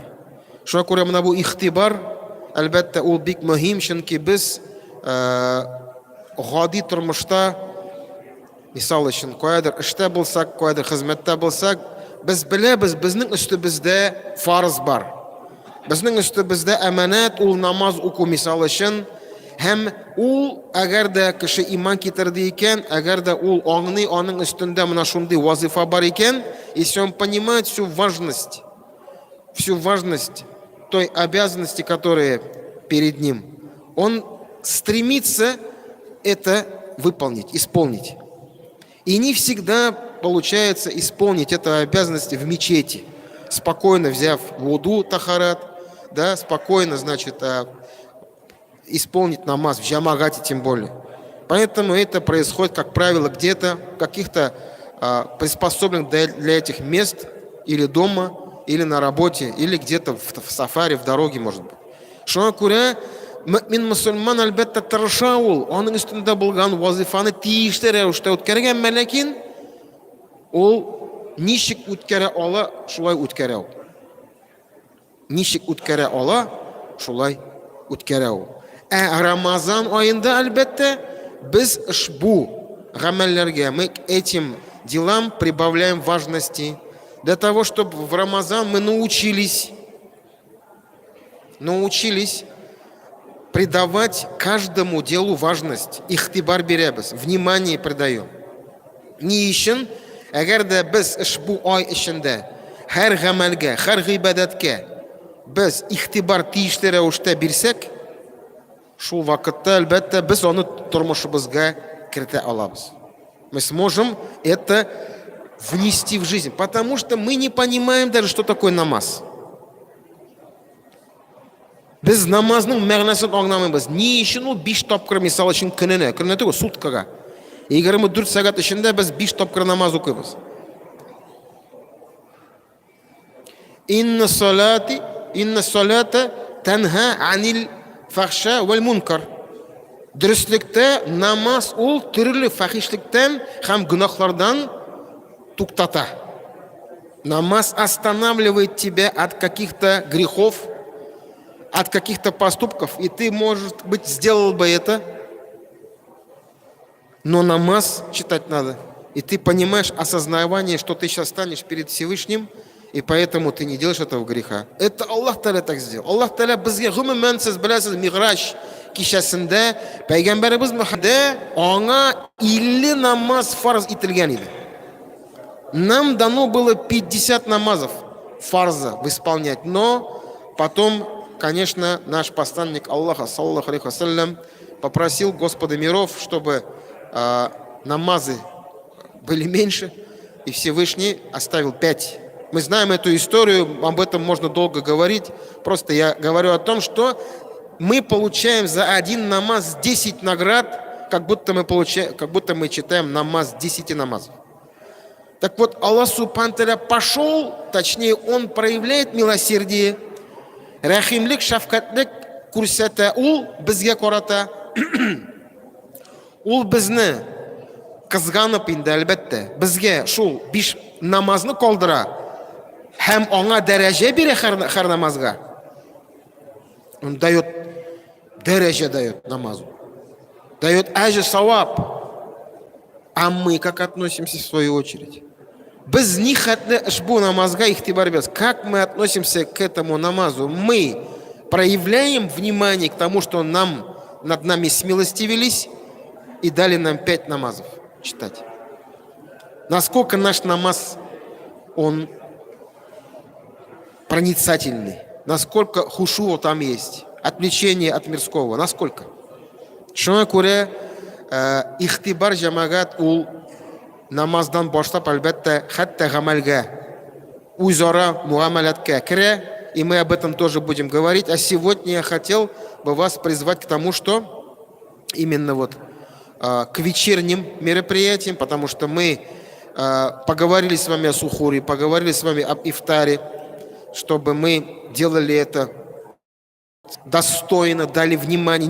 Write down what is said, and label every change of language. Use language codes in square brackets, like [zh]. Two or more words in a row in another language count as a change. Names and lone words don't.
[tt] Шуңа күрә менә бу ихтибар, әлбәттә, ул бик мөһим, чөнки без гади тормышта, мисал өчен, кайдыр эштә булсак, кайдыр хезмәттә булсак, без беләбез, безнең өстебездә фарыз бар. Безнең өстебездә әманат, ул намаз уку, мисал өчен. Һәм ул, әгәр дә кеше иман китерде икән, әгәр дә ул аңлый, аның өстендә менә шундый вазифа бар икән, [ru] если он понимает всю важность той обязанности, которая перед ним, он стремится это выполнить, исполнить. И не всегда получается исполнить эту обязанность в мечети, спокойно взяв вуду, тахарат, да, спокойно, значит, исполнить намаз в джамагате тем более. Поэтому это происходит, как правило, где-то в каких-то приспособленных для этих мест, или дома, или на работе, или где-то в сафари, в дороге, может быть. [tt] Шуңа күрә мөмин мөселман әлбәттә тырыша ул, аның өстендә булган вазифаны тиешле рәвештә үткәргән, ләкин ул ничек үткәрә ала, шулай үткәрә ул. Ничек үткәрә ала, шулай үткәрә ул. Рамазан айында әлбәттә без ушбу гамәлләргә, [ru] мы к этим делам прибавляем важности, для того, чтобы в Рамазан мы научились придавать каждому делу важность. [tt] Ихтибар бирәбез, [ru] внимание придаем. [tt] Ни өчен, әгәр дә без ушбу ай эчендә һәр гамәлгә, һәр гыйбадәткә без ихтибар тиешле рәвештә бирсәк, шул вакытта әлбәттә без аны тормышыбызга кертә алабыз. [ru] Мы сможем это внести в жизнь, потому что мы не понимаем даже, что такое намаз. [tt] Без намазның мәгънәсен аңламыйбыз. Ни өчен ул 5 тапкыр, мисал өчен көненә түгел, суткага. 24 сәгать эчендә без 5 тапкыр намаз укыйбыз. [ar] إن الصلاة تنهى عن الفحشاء والمنكر. [tt] Дөрестлектә намаз ул төрле фахишлектән һәм гөнаһлардан туктата. [ru] Намаз останавливает тебя от каких-то грехов, от каких-то поступков, и ты, может быть, сделал бы это, но намаз читать надо. И ты понимаешь осознавание, что ты сейчас станешь перед Всевышним, и поэтому ты не делаешь этого греха. Это Аллах Та'аля так сделал. [tt] Аллах Та'аля безгә гомумән сез беләсез Миграж кичәсендә Пәйгамбәребез Мөхәммәд аңа 50 намаз фарз ителгән иде. [ru] Нам дано было 50 намазов фарза исполнять, но потом, конечно, наш посланник Аллаха, [ar] صلى الله عليه وسلم, [ru] попросил Господа миров, чтобы намазы были меньше, и Всевышний оставил 5. Мы знаем эту историю, об этом можно долго говорить. Просто я говорю о том, что мы получаем за один намаз 10 наград, как будто мы читаем намаз 10 намазов. Так вот, Аллах Субхану Тааля пошел, точнее, Он проявляет милосердие, [tt] рахимлик, шафкатлик, күрсәтә ул безгә карата. Ул безне кызганып инде, әлбәттә, безгә шул 5 намазны калдыра һәм аңа дәрәҗә бирә һәр намазга. [ru] Он дает дәрәҗә, дает намазу, дает ажр, савап. А мы как относимся в свою очередь? [tt] Без них ушбу намазга ихтибар бирәбез. [ru] Как мы относимся к этому намазу? Мы проявляем внимание к тому, что над нами смилостивились и дали нам 5 намазов читать. Насколько наш намаз, он проницательный, насколько хушу там есть, отвлечение от мирского, насколько. [tt] Шуңа күрә ихтибар җәмәгать ул намаздан башлап, әлбәттә, хәтта гамәлгә, үзара муамалаткә керә, [ru] и мы об этом тоже будем говорить. А сегодня я хотел бы вас призвать к тому, что именно вот к вечерним мероприятиям, потому что мы поговорили с вами о сухуре, поговорили с вами об ифтаре, чтобы мы делали это достойно, дали внимание.